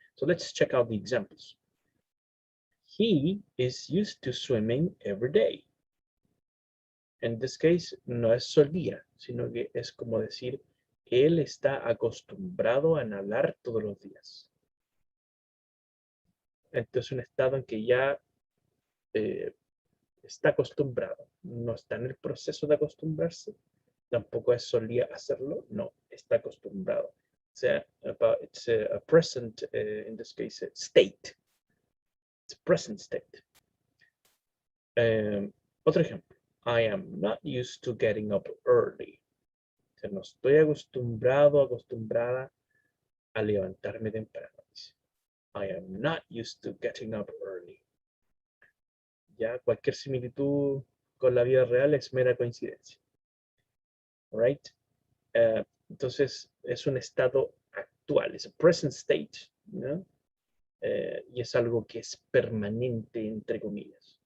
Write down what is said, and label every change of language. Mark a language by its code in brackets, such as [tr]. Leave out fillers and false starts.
[en] So let's check out the examples. He is used to swimming every day. [es] En [en] this case, [es] no es solía, sino que es como decir, él está acostumbrado a nadar todos los días. Entonces, un estado en que ya está acostumbrado, no está en el proceso de acostumbrarse, tampoco es solía hacerlo, no, está acostumbrado. O sea, [en] it's a present, in this case, state. It's a present state. [es] Otro ejemplo. [en] I am not used to getting up early. [es] O sea, no estoy acostumbrada a levantarme temprano. [en] I am not used to getting up early. [es] Ya cualquier similitud con la vida real es mera coincidencia. [en] Right? [es] Entonces, es un estado actual, es [en] a present state, [es] ¿no? Y es algo que es permanente, entre comillas.